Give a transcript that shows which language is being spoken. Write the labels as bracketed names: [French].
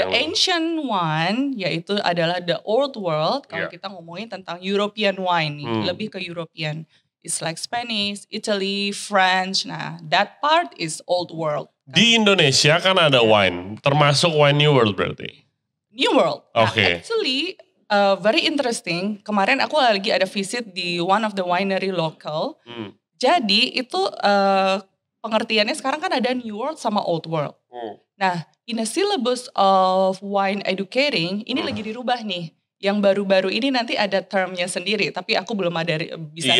[English] the ancient one [Indonesian] yaitu adalah [English] the old world. [Indonesian] Kalau kita ngomongin tentang European wine nih, lebih ke European. [English] It's like Spanish, Italy, French. Nah, that part is old world. [Indonesian] Di Indonesia kan ada wine, termasuk wine New World berarti. [English] New World. Okay. Nah, actually very interesting. [Indonesian] Kemarin aku lagi ada visit di [English] one of the winery local. [Indonesian] Jadi itu pengertiannya sekarang kan ada New World sama Old World. [English] Nah, in a syllabus of wine educating, [Indonesian] ini lagi dirubah nih. Yang baru-baru ini nanti ada termnya sendiri, tapi aku belum ada bisa